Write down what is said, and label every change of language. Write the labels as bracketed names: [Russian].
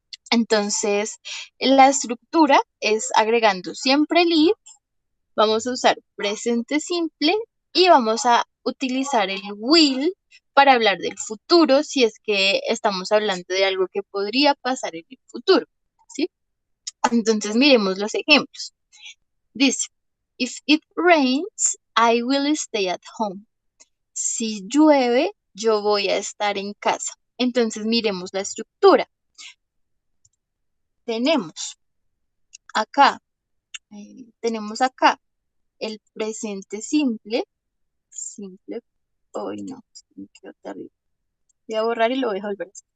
[Spanish] Entonces, la estructura es agregando siempre el if. Vamos a usar presente simple y vamos a utilizar el will para hablar del futuro si es que estamos hablando de algo que podría pasar en el futuro, ¿sí? Entonces miremos los ejemplos. [English] Dice, if it rains, I will stay at home. [Spanish] Si llueve, yo voy a estar en casa. Entonces miremos la estructura. Tenemos acá, tenemos acá el presente simple, simple. Hoy no, me quedó terrible. Voy a borrar y lo voy a volver.